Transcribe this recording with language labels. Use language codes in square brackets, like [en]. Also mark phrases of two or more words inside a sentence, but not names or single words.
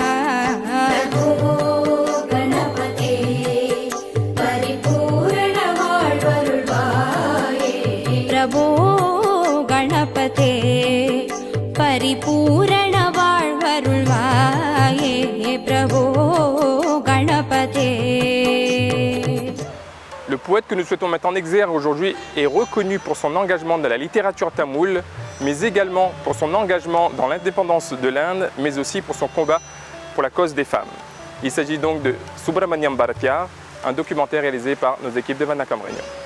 [ta] கணபதி பரிபூரண வாழ்வருள்வாயே பிரபோ கணபதி பரிபூரண வாழ்வருள்வாயே பிரபோ கணபதி [fr] Le poète que nous souhaitons mettre en exergue aujourd'hui est reconnu pour son engagement dans la littérature tamoule, mais également pour son engagement dans l'indépendance de l'Inde, mais aussi pour son combat pour la cause des femmes. Il s'agit donc de Subramaniam Bharatiya, un documentaire réalisé par nos équipes de Vanakam Réunion.